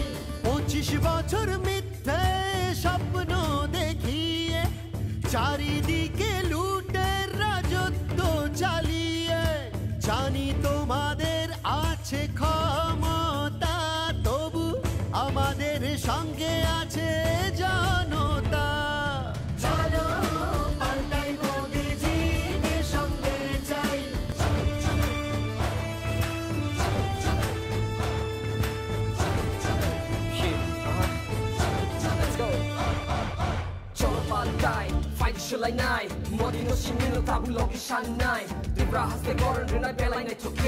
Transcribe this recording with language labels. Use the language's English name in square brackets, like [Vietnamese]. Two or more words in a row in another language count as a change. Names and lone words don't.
[Bangla] 25 বছর মিথ্যে স্বপ্ন দেখিয়ে চারিদিকে লুটের রাজত্ব চালিয়ে। জানি তোমাদের আছে ক্ষমতা, তবু আমাদের সঙ্গে আছে জনতা। চলো পাল্টাই, মোদিজিকে সঙ্গে চাই। চলো পাল্টাই, [Kok Borok] fight shilai nai. Modi no shimi no tabu loki shan nai. Tripura haste goran rinai belai nai choke.